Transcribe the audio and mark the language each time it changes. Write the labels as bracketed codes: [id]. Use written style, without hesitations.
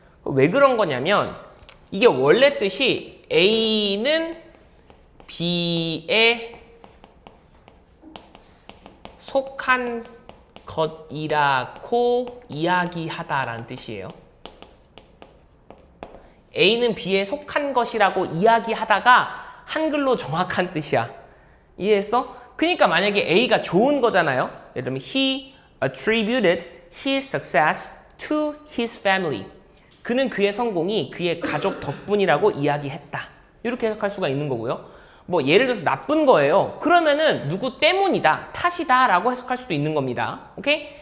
[ko] 왜 그런 거냐면 이게 원래 뜻이 A는 B에 속한 것이라고 이야기하다라는 뜻이에요. A는 B에 속한 것이라고 이야기하다가 한글로 정확한 뜻이야. 이해했어? 그러니까 만약에 A가 좋은 거잖아요. 예를 들면 [en] he attributed his success to his family. [ko] 그는 그의 성공이 그의 가족 덕분이라고 이야기했다. 이렇게 해석할 수가 있는 거고요. 뭐 예를 들어서 나쁜 거예요. 그러면은 누구 때문이다, 탓이다 라고 해석할 수도 있는 겁니다. 오케이?